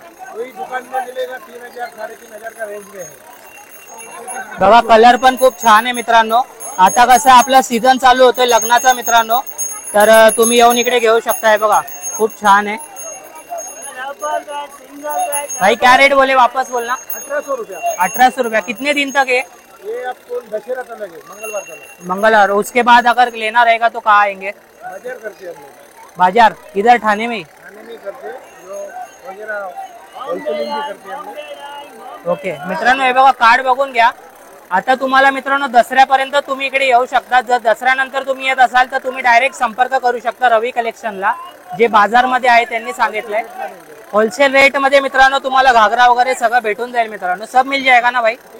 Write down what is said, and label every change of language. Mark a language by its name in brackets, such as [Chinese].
[Hindi] दुकान में मिलेगा 3000 3,500 का रेंज में है. [Marathi] बघा कलर पण खूप छान आहे मित्रांनो. आता कसं आपला सीझन चालू होतोय लग्नाचा मित्रांनो, तर तुम्ही येऊन इकडे घेऊ शकताय. बघा खूप छान [Hindi] है भाई. क्या रेट बोले वापस बोलना? 1800 रुपया. 1800 रुपया. कितने दिन तक है ये? आपको दशहरा तक लगे, मंगलवार तक. मंगलवार. उसके बाद अगर लेना रहेगा तो कहाँ आएंगे? बाजार करते हैं हम लोग. बाजार इधर ठाणे में? ठाणे में करते हैं, जो वगैरह होलसेलिंग भी करते हैं हम लोग. [Marathi] ओके मित्रांनो हे बघा कार्ड बघून घ्या. आता तुम्हाला मित्रांनो दसऱ्यापर्यंत तुम्ही इकडे येऊ शकता. जर दसऱ्यानंतर तुम्ही येत असाल तर तुम्ही डायरेक्ट संपर्क करू शकता रवी कलेक्शनला, जे बाजारमध्ये आहे त्यांनी सांगितलंय. होलसेल रेट मध्ये मित्रांनो तुम्हाला घागरा वगैरे सगळं भेटून जाईल मित्रांनो. [Hindi] सब मिल जाएगा ना भाई?